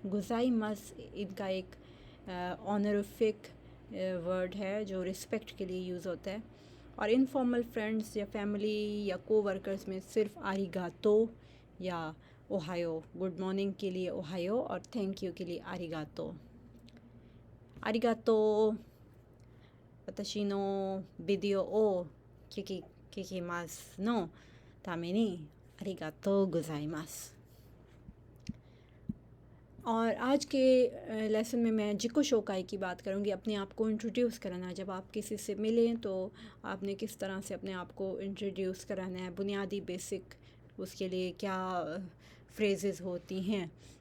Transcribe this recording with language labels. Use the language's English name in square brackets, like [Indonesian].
[Hindi] गुजाइमस इनका एक honorific word है जो रिस्पेक्ट के लिए यूज़ होता है। और इनफॉर्मल फ्रेंड्स या फैमिली या कोवर्कर्स में सिर्फ आरिगातो या ओहायो, गुड मॉर्निंग के लिए ओहायो और थैंक यू के लिए आरिगातो। [Japanese] ありがとう。私のビデオを聞きますのためにありがとうございます。 [Hindi] और आज के लेसन में मैं जिको शोकाई की बात करूँगी, अपने आप को इंट्रोड्यूस कराना। जब आप किसी से मिलें तो आपने किस तरह से अपने आप को इंट्रोड्यूस कराना है, बुनियादी बेसिक उसके लिए क्या फ्रेजेस होती हैं।